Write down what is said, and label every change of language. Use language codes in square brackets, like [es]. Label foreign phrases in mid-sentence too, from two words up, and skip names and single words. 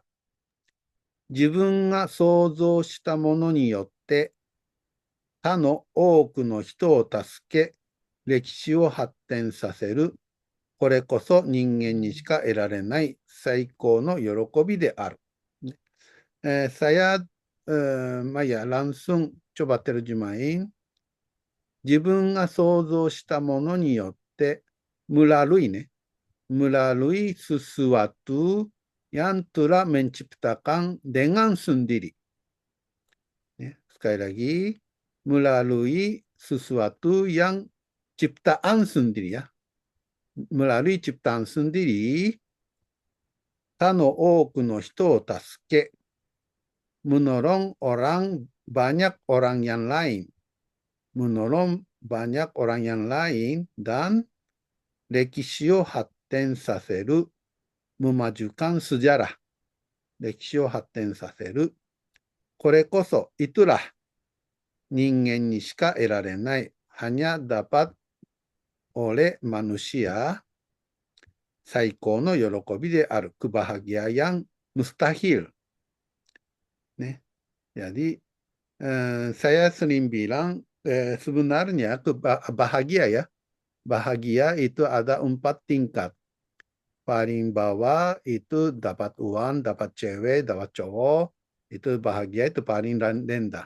[ja] 自分が想像したものによって他の多くの人を助け、歴史を発展させる。これこそ人間にしか得られない最高の喜びである。 [id] saya Maya langsung coba terjemahin. [ja] 自分が想像したものによって、 [id] melalui ね、melalui sesuatu yang telah menciptakan dengan sendiri. Sekali lagi, melalui sesuatu yang ciptaan sendiri ya. Melalui ciptaan sendiri, [ja] 他の多くの人を助け、 [id] menolong banyak orang yang lain, menolong banyak orang yang lain, dan [ja] 歴史を発展させる、 [id] memajukan sejarah、 [ja] 歴史を発展させる。これこそ、 [id] itulah、 [ja] 人間にしか得られない、 [id] hanya dapat oleh manusia、 [ja] 最高の喜びである、 [id] kebahagiaan yang mustahil。ね。Jadi, saya sering bilang, sebenarnya bahagia ya, bahagia itu ada 4 tingkat. Paling bawah itu dapat uang, dapat cewek, dapat cowok, itu bahagia itu paling rendah.